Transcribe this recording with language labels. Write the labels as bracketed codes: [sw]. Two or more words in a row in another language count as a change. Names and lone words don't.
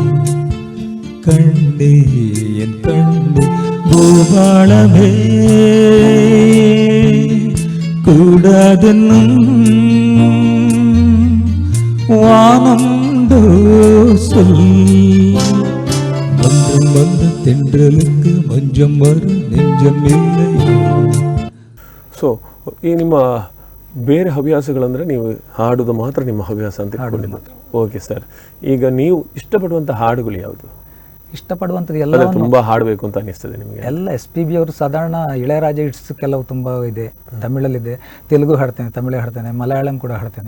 [ta] கண்ணே என் கண்ணே பூபாளமே கூடாதென்னும் வானந்தோ சொல் மன்றம் வந்த தென்றலுக்கு மஞ்சம் வர நெஞ்சம் இல்லையோ. [kn] ಸೊ ಈ ನಿಮ್ಮ ಬೇರೆ ಹವ್ಯಾಸಗಳಂದರೆ ನೀವು ಹಾಡೋದು ಮಾತ್ರ ನಿಮ್ಮ ಹವ್ಯಾಸ ಅಂತ ಇಟ್ಕೊಂಡಿದ್ದೀರಿ. ಓಕೆ ಸರ್, ಈಗ ನೀವು ಇಷ್ಟಪಡುವಂಥ ಹಾಡುಗಳು ಯಾವುದು? ಇಷ್ಟಪಡುವಂಥದ್ದು ಎಲ್ಲ ತುಂಬ ಹಾಡಬೇಕು ಅಂತ ಅನಿಸ್ತದೆ ನಿಮಗೆ? ಎಲ್ಲ SPB ಅವರು ಸಾಧಾರಣ ಇಳೆಯರಾಜ ಹಿಟ್ಸ್ ಕೆಲವು ತುಂಬ ಇದೆ, ತಮಿಳಲ್ಲಿದೆ, ತೆಲುಗು ಹಾಡ್ತೇನೆ, ತಮಿಳು ಹಾಡ್ತೇನೆ, ಮಲಯಾಳಂ ಕೂಡ ಹಾಡ್ತೇನೆ.